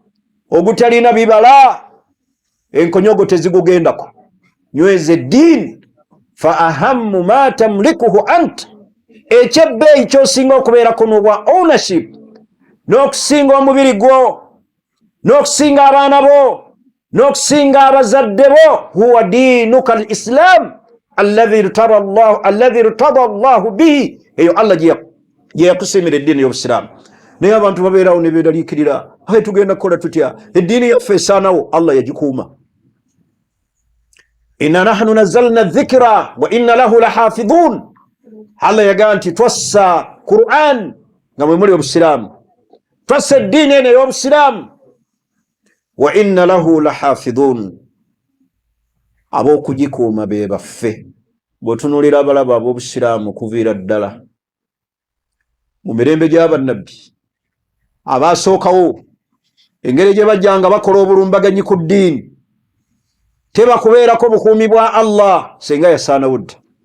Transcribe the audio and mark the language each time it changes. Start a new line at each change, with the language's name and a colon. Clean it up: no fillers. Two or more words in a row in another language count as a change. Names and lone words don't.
Ganda: Ogutalina bibala enkonyogo tezigugendako. Nyweza eddiini
Arabic: فأهم ما تملكه أنت,
Ganda: ekyebbeeyi ky'osinga okubeerako n'obwa ownership, n'okusinga omubiri gwo, n'okusinga abaana bo, n'okusinga abazadde bo,
Arabic: هو دينك الإسلام الذي ارتضى الله به,
Ganda: eyo Allah gye yakusiimira eddiini y'Obusiraamu. Naye abantu babeerawo ne beeraliikirira, tugenda kukola tutya, eddiini yaffe esaanawo. Allah yagikuuma.
Arabic: إنا نحن نزلنا الذكر وإنا له لحافظون.
Ganda: Allah yagamba nti twassa Qur'an nga mwe muli Obusiraamu, twassa eddiini eno ey'Obusiraamu,
Arabic: وإنا له لحافظون,
Ganda: ab'okugikuuma be baffe. Bw'otunuulira abalaba ab'Obusiraamu kuviira ddala mu mirembe gy'abannabbi abaasookawo, engeri gye bajjanga bakola obulumbaganyi ku ddiini, tebakubeerako bukuumi bwa Allah senga yasaanawo dda.